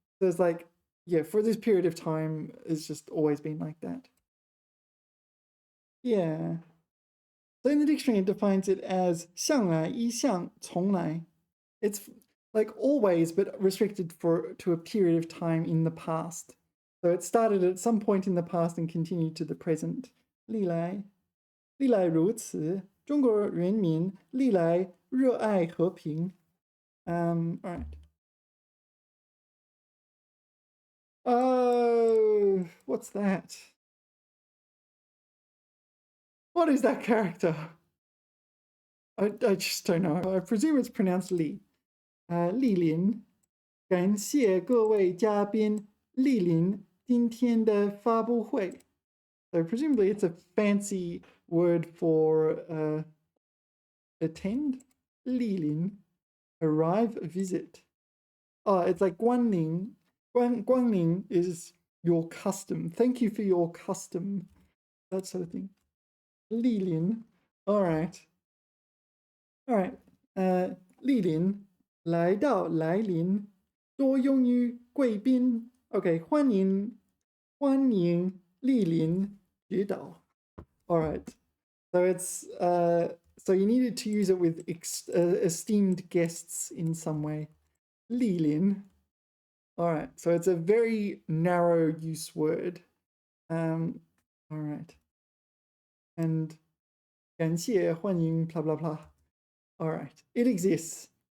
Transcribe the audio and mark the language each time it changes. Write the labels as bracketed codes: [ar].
[en] There's like, yeah, for this period of time, it's just always been like that. Yeah. So in the dictionary, it defines it as 向来,一向,从来. It's like always, but restricted to a period of time in the past. So it started at some point in the past and continued to the present. [zh] 历来如此. 中国人民历来热爱和平. [en] All right. Oh, what's that? What is that character? I just don't know. I presume it's pronounced Li. [zh] 莅临. 感谢各位嘉宾莅临今天的发布会. [en] So presumably it's a fancy word for attend. 莅临 arrive, visit. Oh, it's like 光临. 光临 is your custom. Thank you for your custom. That sort of thing. 莅临.All right. All right. [zh] 莅临来到来临多用于贵宾 Okay, 欢迎莅临指导 All right. [en] So it's so you needed to use it with esteemed guests in some way. 莅临 All right. So it's a very narrow use word. All right. And 感谢欢迎 blah blah blah. All right. It exists.